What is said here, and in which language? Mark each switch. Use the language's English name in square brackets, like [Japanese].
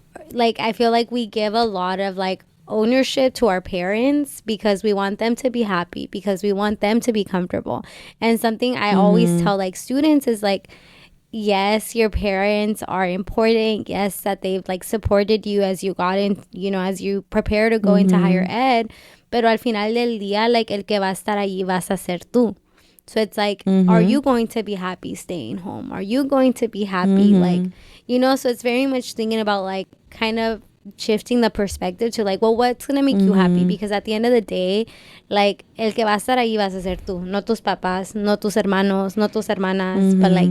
[English] Like I feel like we give a lot of like ownership to our parents because we want them to be happy, because we want them to be comfortable. And something I always Mm-hmm. tell like students is like, yes, your parents are important. Yes, that they've like supported you as you got in, as you prepare to go into higher Mhm. ed. [Spanish] Pero al final del día, like el que va a estar allí vas a ser tú. [English] So it's like, are Mhm. you going to be happy staying home? Are you going to be happy? Like, Mhm. so it's very much thinking about like kind of shifting the perspective to like, well, what's going to make you happy? Mhm. Because at the end of the day, like, [Spanish] el que va a estar ahí vas a ser tú, no tus papás, no tus hermanos, no tus hermanas, [English] but like